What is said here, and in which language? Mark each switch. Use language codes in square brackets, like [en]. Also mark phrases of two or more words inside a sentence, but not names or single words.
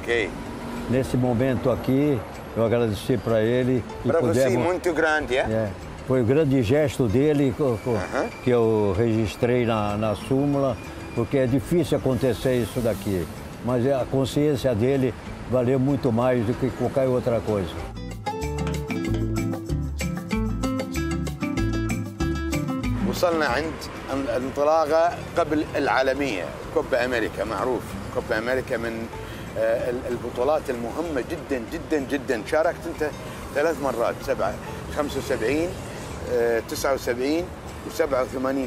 [pt] Nesse momento aqui, eu agradeci para ele. Para você, muito grande, foi o grande gesto dele que eu registrei na súmula, porque é difícil acontecer isso daqui. Mas a consciência dele valeu muito mais do que qualquer outra coisa. [ar] وصلنا عند الانطلاقة قبل العالمية، كوبا أمريكا. معروف كوبا أمريكا من البطولات المهمة جدا جدا جدا. شاركت أنت 3 مرات، 75 79 و87.